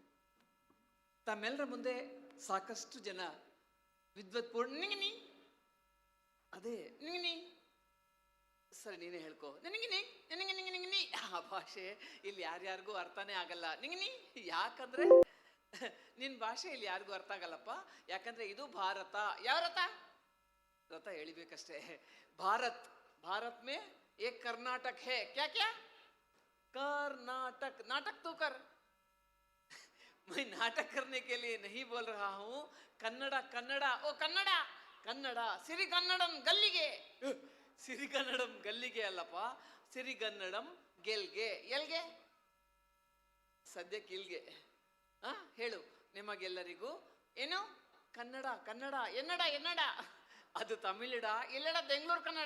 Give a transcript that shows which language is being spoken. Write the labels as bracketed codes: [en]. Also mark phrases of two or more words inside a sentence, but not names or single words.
[kn] ತಮ್ಮೆಲ್ಲರ ಮುಂದೆ ಸಾಕಷ್ಟು ಜನ ವಿದ್ವತ್ಪೂರ್ಣ ನಿಂಗಿನಿ ಅದೇ ನಿಂಗಿನಿ ಸರಿ ನೀನೇ ಹೇಳ್ಕೊ ನಿಂಗಿನಿ ನಿಂಗಿ ನಿಂಗಿ ನಿಂಗಿನಿ. ಆ ಭಾಷೆ ಇಲ್ಲಿ ಯಾರ್ಯಾರಿಗೂ ಅರ್ಥನೇ ಆಗಲ್ಲ. ನಿಂಗಿನಿ ಯಾಕಂದ್ರೆ ನಿನ್ನ ಭಾಷೆ ಇಲ್ಲಿ ಯಾರಿಗೂ ಅರ್ಥ ಆಗಲ್ಲಪ್ಪ. ಯಾಕಂದ್ರೆ ಇದು ಭಾರತ. ಯಾವ ರಥ? ರಥ ಎಳಿಬೇಕಷ್ಟೇ. [hi] भारत भारत में एक कर्नाटक है. क्या क्या? कर्नाटक. नाटक तो कर. मैं नाटक करने के लिए नहीं बोल रहा हूं. [kn] ಕನ್ನಡ ಕನ್ನಡ ಓ ಕನ್ನಡ ಕನ್ನಡ ಸಿರಿಗನ್ನಡಂ ಗಲ್ಲಿಗೆ. ಸಿರಿಗನ್ನಡಂ ಗಲ್ಲಿಗೆ ಅಲ್ಲಪ್ಪ, ಸಿರಿಗನ್ನಡಂ ಗೆಲ್ಗೆ. ಎಲ್ಗೆ? ಸದ್ಯಕ್ಕೆ ಇಲ್ಗೆ. ಹೇಳು ನಿಮಗೆಲ್ಲರಿಗೂ ಏನು ಕನ್ನಡ ಕನ್ನಡ ಎನ್ನಡ ಎನ್ನಡ ಅದು ತಮಿಳಿಡ ಇಲ್ಲಡ ಬೆಂಗಳೂರು ಕನ್ನಡ.